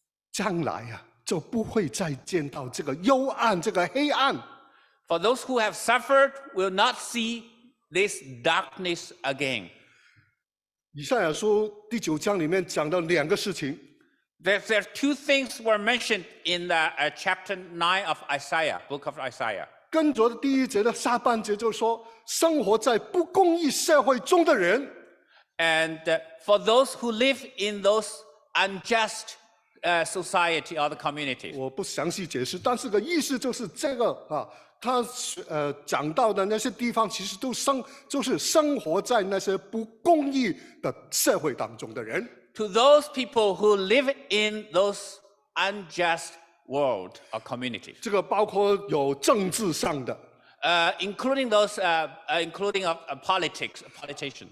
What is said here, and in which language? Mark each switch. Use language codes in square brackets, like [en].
[zh] 将来啊就不会再见到这个幽暗、这个黑暗。 [en] for those who have suffered, will not see this darkness again. [zh] 以赛亚书第9章里面讲到2个事情， [en] There are two things were mentioned in the chapter 9 of Isaiah, book of Isaiah. [zh] 跟着的第1节的下半节就说，生活在不公义社会中的人， [en] And for those who live in those unjust society or the communities. [zh] 我不详细解释，但是个意思就是这个啊，他讲到的那些地方，其实就是生活在那些不公义的社会当中的人。 [en] To those people who live in those unjust world or communities. [zh] 这个包括有政治上的、 [en] Including those, including of politicians